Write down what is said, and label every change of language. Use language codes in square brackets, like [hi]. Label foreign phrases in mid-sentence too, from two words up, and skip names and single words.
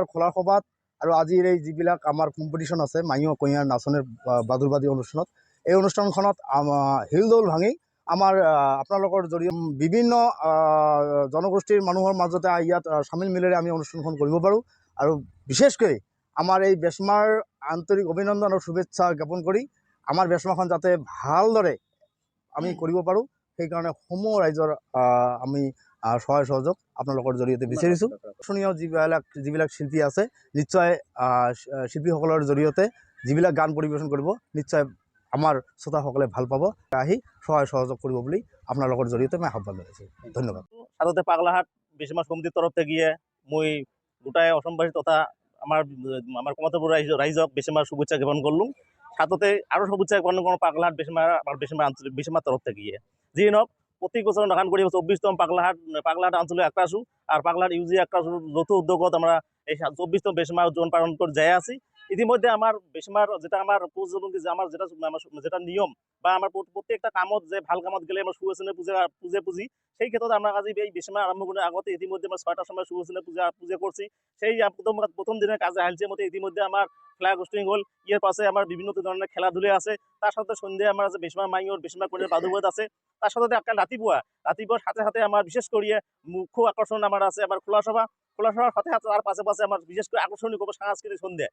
[as] খোলাৰ সভাত আৰু আজিৰ এই যিবিলাক আমাৰ কম্পিটিশ্যন আছে মাইঙৰ কইয়াৰ নাচনীৰ প্ৰাদুৰ্ভাৱী অনুষ্ঠানত, এই অনুষ্ঠানখনত হিলদৌল ভাঙি আমাৰ আপোনালোকৰ জৰিয়তে বিভিন্ন জনগোষ্ঠীৰ মানুহৰ মাজতে ইয়াত চামিল মিলেৰে আমি অনুষ্ঠানখন কৰিব পাৰোঁ আৰু বিশেষকৈ আমাৰ এই বেচমাৰ আন্তৰিক অভিনন্দন আৰু শুভেচ্ছা জ্ঞাপন কৰি আমাৰ বেচমাখন যাতে ভালদৰে আমি কৰিব পাৰোঁ সেইকাৰণে সমূহ ৰাইজৰ আমি সহায় সহযোগ আপোনালোকৰ জৰিয়তে বিচাৰিছোঁ। আকৰ্ষণীয় যিবিলাক শিল্পী আছে নিশ্চয় শিল্পীসকলৰ জৰিয়তে যিবিলাক গান পৰিৱেশন কৰিব নিশ্চয় আমাৰ শ্ৰোতাসকলে ভাল পাব, আহি সহায় সহযোগ কৰিব বুলি আপোনালোকৰ জৰিয়তে মই আহ্বান জনাইছোঁ। ধন্যবাদ। [bn] সাথে পাগলাহাট বেচমা সমিতির তরফ থেকে গিয়ে মই গোটাই অসমবাসী তথা আমার কমতাপুর রাইজক বেচমার শুভেচ্ছা জ্ঞাপন করলুম। সাথে আরও শুভেচ্ছা জ্ঞাপন করলাম পাগলাহাট বেচমা আঞ্চলিক বেচমার তরফ থেকে গিয়ে। যি নহওক প্রতি বছর নাগান করি 24তম পাগলাহাট আঞ্চলিক আক্রাছু আর পাগলাহাট ইউজি আক্রাছুর যৌথ উদ্যোগত আমরা এই 24তম বেচমা উদযাপন পালন করে যাই আছি। ইতিমধ্যে আমার বেচমার যেটা আমার আমার যেটা নিয়ম বা আমার প্রত্যেকটা কামত যে ভাল কামত গেলে আমার সুবচনে পুঁজি সেই ক্ষেত্রে আমরা আজি এই বেচমা আরম্ভ করার আগতে ইতিমধ্যে আমরা 6টার সময় সুবচনে পূজা করছি। সেই প্রথম দিনের কাজে হালছে মতো ইতিমধ্যে আমার [en] flag hoisting [bn] হল, ইয়ের পাশে আমার বিভিন্ন ধরনের খেলাধুলা আছে। তার সাথে সন্ধ্যায় আমার আছে বেচমা মাইঙর বেচমা কন্যার প্রাদুর্ভাব আছে। তার সাথে রাতিপুয়ার সাথে আমার বিশেষ করে মুখ্য আকর্ষণ আমার আছে আমার খোলা সভার সাথে তার পাশে আমার বিশেষ করে আকর্ষণীয় করবো সাংস্কৃতিক সন্ধ্যা।